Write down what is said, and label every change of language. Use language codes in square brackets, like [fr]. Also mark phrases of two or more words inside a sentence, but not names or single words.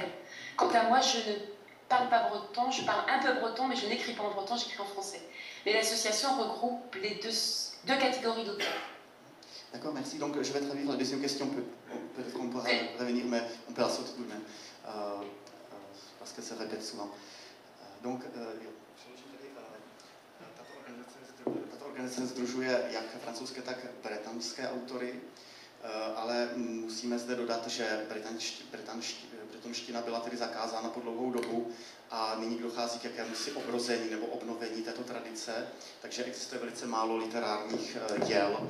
[fr] Quant à moi, je ne parle pas breton, je parle un peu breton, mais je n'écris pas en breton, j'écris en français. Mais l'association regroupe les deux catégories d'auteurs. D'accord, merci. Donc je vais traduire la deuxième question, peut-être qu'on pourra revenir, mais on peut la sauter tout de même, parce que ça répète souvent. Donc, [cs] tato organizace sdružuje jak francouzské, tak bretonské autory, ale musíme zde dodat, že bretonština byla tedy zakázána po dlouhou dobu a nyní dochází k jakémusi obrození nebo obnovení této tradice, takže existuje velice málo literárních děl.